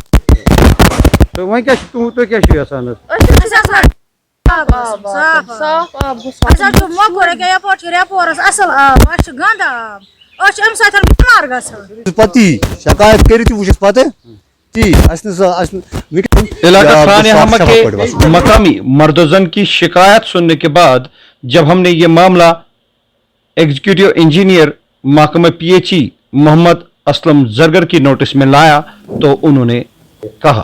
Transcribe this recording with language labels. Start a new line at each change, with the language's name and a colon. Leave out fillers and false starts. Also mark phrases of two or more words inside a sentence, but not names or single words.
Kashmiri: تہٕ وۄنۍ کیٛاہ چھُ تُہۍ کیٛاہ چھِو یژھان پتی شکایت کٔرِتھ تہِ وٕچھ پتہٕ تی
Urdu: علاقہ خان ہما کے مقامی مرد و زن کی شکایت سننے کے بعد جب ہم نے یہ معاملہ ایگزیکٹو انجینئر محکمہ پی ایچ ای محمد اسلم زرگر کی نوٹس میں لایا تو انہوں نے کہا